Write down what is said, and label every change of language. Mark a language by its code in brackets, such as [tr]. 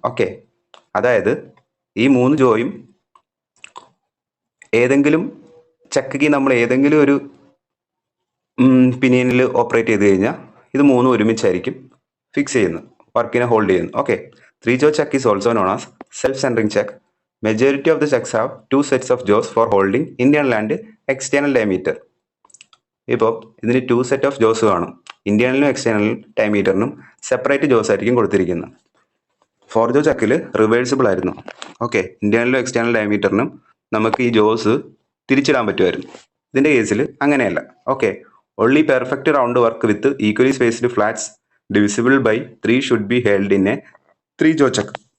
[ml] Okay, അതായത് ഈ 3 ജോയും ഏതെങ്കിലും ചെക്ക് നമ്മൾ ഏതെങ്കിലും ഒരു പിനിയനിൽ ഓപ്പറേറ്റ് ചെയ്ത് കഴിഞ്ഞാൽ ഇത് 3 ഒരുമിച്ചായിരിക്കും ഫിക്സ് ചെയ്യുന്നത്, വർക്കിനെ ഹോൾഡ് ചെയ്യുന്നത്. Okay, [en] 3 jaw chuck is also known as self-centering check. Majority of the checks have two sets of jaws for holding internal and external diameter. [ml] ഇപ്പോൾ ഇതിന് 2 സെറ്റ് ഓഫ് ജോസ് കാണും. ഇന്റേണലിനും എക്സ്റ്റേണൽ ഡയമീറ്ററിനും സെപ്പറേറ്റ് ജോസ് ആയിരിക്കും കൊടുത്തിരിക്കുന്നത്. ഫോർജോ ചക്കിൽ റിവേഴ്സിബിൾ ആയിരുന്നു. Okay, ഇന്റേണലിനും external ഡയമീറ്ററിനും നമുക്ക് ഈ ജോസ് തിരിച്ചിടാൻ പറ്റുമായിരുന്നു. ഇതിൻ്റെ കേസിൽ അങ്ങനെയല്ല. [en] Okay, only perfect round work with equally spaced flats divisible by 3 should be held in a 3 jaw chuck.